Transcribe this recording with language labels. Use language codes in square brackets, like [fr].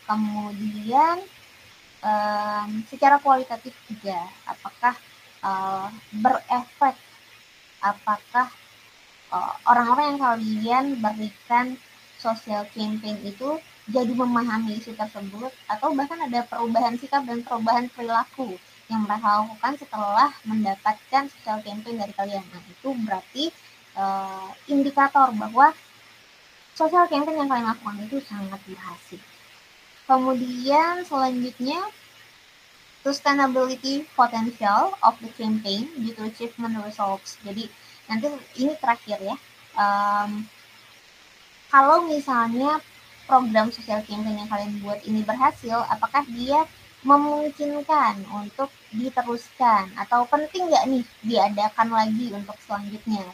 [id] Kemudian secara kualitatif juga, apakah berefek, apakah orang-orang yang kalian berikan social campaign itu jadi memahami isu tersebut, atau bahkan ada perubahan sikap dan perubahan perilaku yang mereka lakukan setelah mendapatkan social campaign dari kalian. Nah, itu berarti indikator bahwa social campaign yang kalian lakukan itu sangat berhasil. Kemudian selanjutnya, [en] sustainability potential of the campaign due to achievement results. [id] Jadi nanti ini terakhir ya. Kalau misalnya program social campaign yang kalian buat ini berhasil, apakah dia memungkinkan untuk diteruskan atau penting nggak nih diadakan lagi untuk selanjutnya?